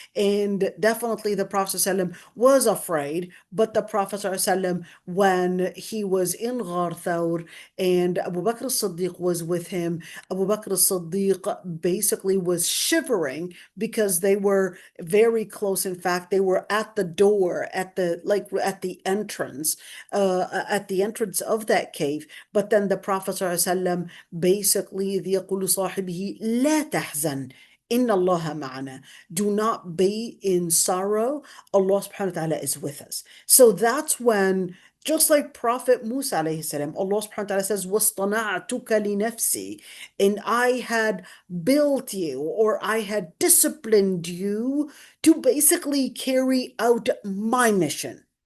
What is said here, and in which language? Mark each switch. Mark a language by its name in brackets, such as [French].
[English] And definitely the Prophet ﷺ was afraid, but the Prophet ﷺ, when he was in Ghar Thawr and Abu Bakr as-Siddiq was with him, Abu Bakr as-Siddiq basically was shivering because they were very close. In fact, they were at the door, at the entrance of that cave. But then the Prophet ﷺ basically [Arabic] يقول صاحبه لا تحزن إن الله معنا. [English] Do not be in sorrow. Allah subhanahu wa ta'ala is with us. So that's when, just like Prophet Musa alayhi salam, Allah subhanahu wa ta'ala says, [Arabic] وَاصْطَنَعْتُكَ لِنَفْسِي, [English] and I had built you, or I had disciplined you to basically carry out my mission.